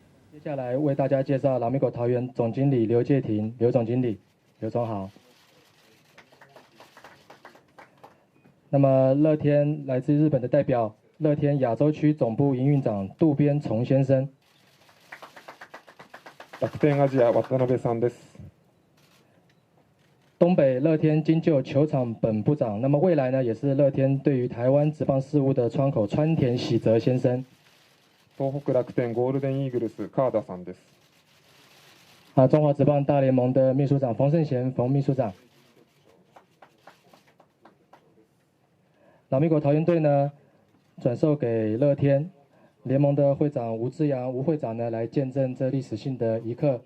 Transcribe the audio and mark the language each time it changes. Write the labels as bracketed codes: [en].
[zh] 接下来为大家介绍拉米狗桃园总经理刘介廷，刘总经理，刘总好。那么乐天来自日本的代表，乐天亚洲区总部营运长渡边崇先生。 [ja] 楽天アジア渡辺さんです。 [zh] 东北乐天金鹫球场本部长，那么未来呢也是乐天对于台湾职棒事务的窗口川田喜泽先生。 [ja] 東北楽天ゴールデンイーグルス川田さんです。 [zh] 中华职棒大联盟的秘书长冯胜贤，冯秘书长。拉米狗桃园队呢转售给乐天，联盟的会长吴志阳吴会长呢来见证这历史性的一刻。